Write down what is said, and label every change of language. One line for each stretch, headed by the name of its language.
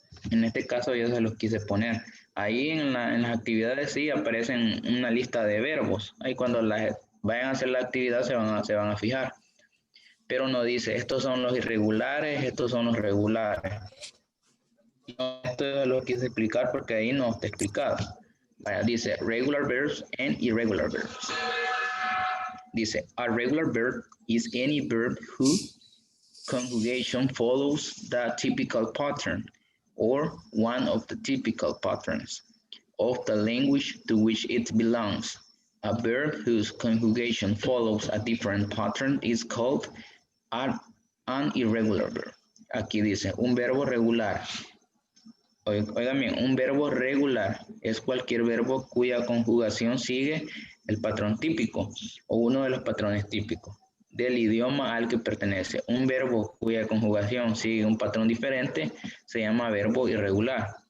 Spanish: En este caso yo se los quise poner. Ahí en las actividades sí aparecen una lista de verbos. Ahí cuando vayan a hacer la actividad se van a fijar. Pero no dice, estos son los irregulares, estos son los regulares. No, esto lo quise explicar porque ahí no está explicado. Vaya, dice
English: regular verbs and irregular verbs.
Spanish: Dice,
English: a regular verb is any verb whose conjugation follows the typical pattern or one of the typical patterns of the language to which it belongs. A verb whose conjugation follows a different pattern is called an irregular verb.
Spanish: Aquí dice, un verbo regular. Oigan bien, un verbo regular es cualquier verbo cuya conjugación sigue el patrón típico o uno de los patrones típicos del idioma al que pertenece. Un verbo cuya conjugación sigue un patrón diferente se llama verbo irregular.